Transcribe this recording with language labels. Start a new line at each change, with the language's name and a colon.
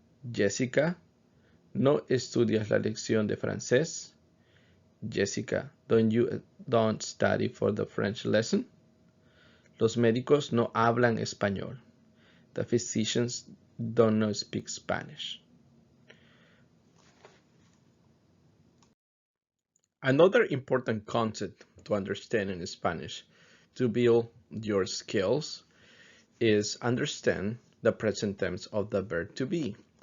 Spanish: Jessica, ¿no estudias la lección de francés?
English: Jessica, don't study for the French lesson?
Spanish: Los médicos no hablan español.
English: The physicians don't speak Spanish. Another important concept to understand in Spanish to build your skills is understand the present tense of the verb to be.